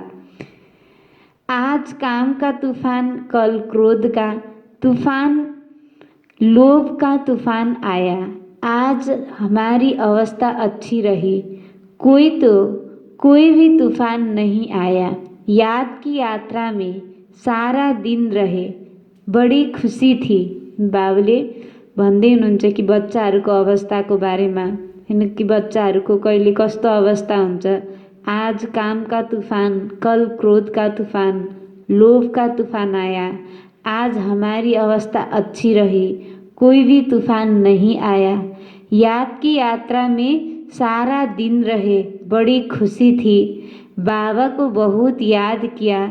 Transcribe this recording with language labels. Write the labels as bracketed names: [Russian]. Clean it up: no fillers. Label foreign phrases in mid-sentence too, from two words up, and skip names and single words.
[Hindi] आज काम का तूफान, कल क्रोध का तूफान, लोभ का तूफान आया। आज हमारी अवस्था अच्छी रही, कोई भी तूफान नहीं आया। याद की यात्रा में सारा दिन रहे, बड़ी खुशी थी। [Nepali] बाबुले भन्दै हुनुहुन्छ कि बच्चाहरूको अवस्थाको बारेमा हैन कि बच्चाहरूको कहिले कस्तो अवस्था हुन्छ। [Hindi] आज काम का तूफान, कल क्रोध का तूफान, लोभ का तूफान आया। आज हमारी अवस्था अच्छी रही, कोई भी तूफान नहीं आया। याद की यात्रा में सारा दिन रहे, बड़ी खुशी थी। बाबा को बहुत याद किया।